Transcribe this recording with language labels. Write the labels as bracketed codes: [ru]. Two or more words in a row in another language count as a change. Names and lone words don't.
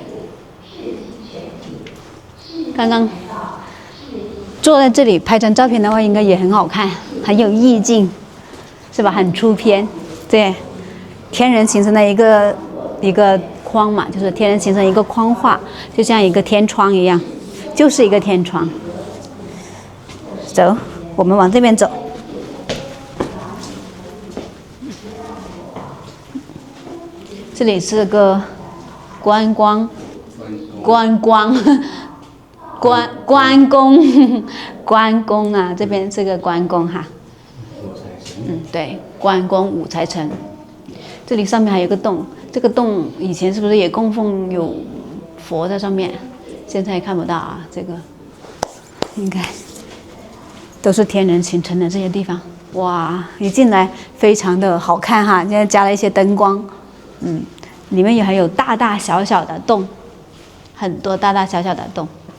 [zh] 剛剛。坐在這裡拍張照片的話，應該也很好看，很有意境，是吧？很出片。对，天人形成的一個框嘛，就是天人形成一個框畫，就像一個天窗一樣，就是一個天窗。走，我們往這邊走。這裡是個關公。關公啊，這邊是個關公哈。對，關公五財神。這裡上面還有個洞，這個洞以前是不是也供奉有佛在上面？現在看不到啊，這個應該都是天人形成的這些地方。哇，一進來非常的好看哈，現在加了一些燈光。裡面也還有大大小小的洞，很多大大小小的洞。